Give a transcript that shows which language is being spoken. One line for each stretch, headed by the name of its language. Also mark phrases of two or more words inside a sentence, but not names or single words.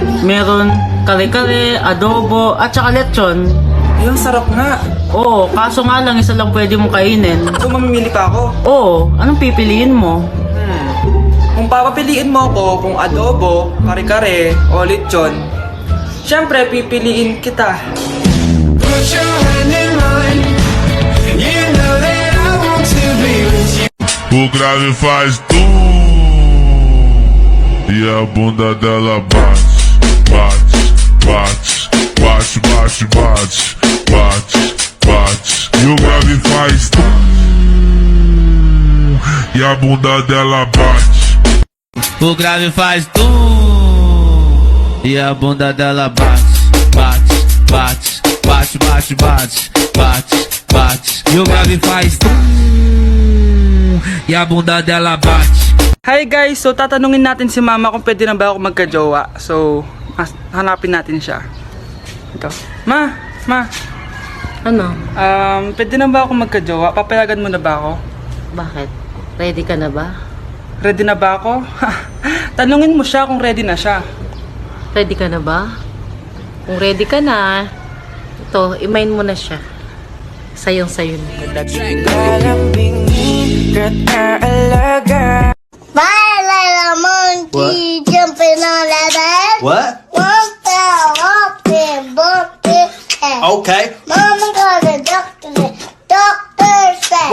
Filipino: Meron kare-kare, adobo, at saka lechon. Yung sarap nga. Oo, kaso nga lang isa lang pwede mong kainin. So mamimili pa ako. Oo, anong pipiliin mo? Kung papapiliin mo ako kung adobo, kare-kare, o lechon, syempre pipiliin kita.
Portuguese: O grave faz tum e a bunda dela bate, bate, bate, bate, bate, bate, bate, bate. E o grave faz tum e a bunda dela bate. O grave faz tum e a bunda dela bate, bate, bate, bate, bate, bate, bate, bate. E o grave faz tum e a bunda dela bate.
English: Hi guys!
Filipino: So tatanungin natin si mama kung pwede na ba ako magka-jowa. So, hanapin natin siya. Ito. Ma! Ano? Pwede na ba ako magka-jowa? Papayagan mo na ba ako? Bakit? Ready ka na ba? Ready na ba ako? Tanungin mo siya kung ready na siya. Ready ka na ba? Kung ready ka na, ito, imain mo na siya. Sayong-sayo na.
English: My little monkey jumping on that bed. What? One fell off and bumped his head. Okay. Mama got a doctor. Doctor said,